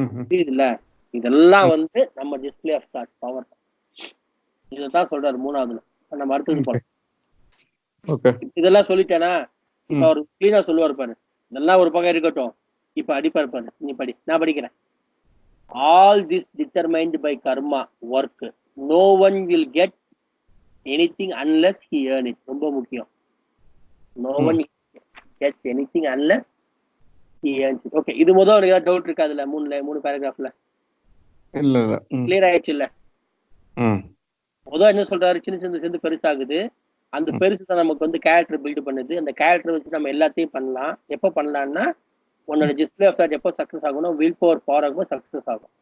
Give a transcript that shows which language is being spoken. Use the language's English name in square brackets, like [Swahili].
[Tamil] புரியுதுல்ல? இதெல்லாம் வந்து நம்ம டிஸ்பிளே ஆஃப் தாட் பவர். இதான் சொல்றாரு 3வதுல. நம்ம அடுத்தது போலாம். இதெல்லாம் சொல்லிட்டேனா, இப்ப அவர் கிளீனா சொல்லுவாரு பாரு, இதெல்லாம் ஒரு பக்கம் இருக்கட்டும், இப்ப அடிப்பாரு பாரு, நீ படி, நான் படிக்கிறேன். [English] All this determined by karma work. No one will get anything unless he earn it. [Tamil] ரொம்ப முக்கியம். [English] No one gets anything unless he earns it. [Tamil] Okay, இது முதல்ல ஒரு டவுட் இருக்கா? அதுல 3 பேராகிராஃப்ல இல்ல கிளியர் ஆயிடுச்சு இல்ல? முதல்ல என்ன சொல்றாரு, சின்ன சின்ன சேர்ந்து பெருசாகுது. அந்த பெருசு தான் நமக்கு வந்து கேரக்டர் பில்ட் பண்ணுது. அந்த கேரக்டர் வச்சு நம்ம எல்லாத்தையும் பண்ணலாம். எப்ப பண்ணலாம்னா, உன்னோட டிஸ்பிளே ஆஃப் தாட் எப்போ சக்சஸ் ஆகணும், வில் பவர் ஆகும், சக்சஸ் ஆகும்.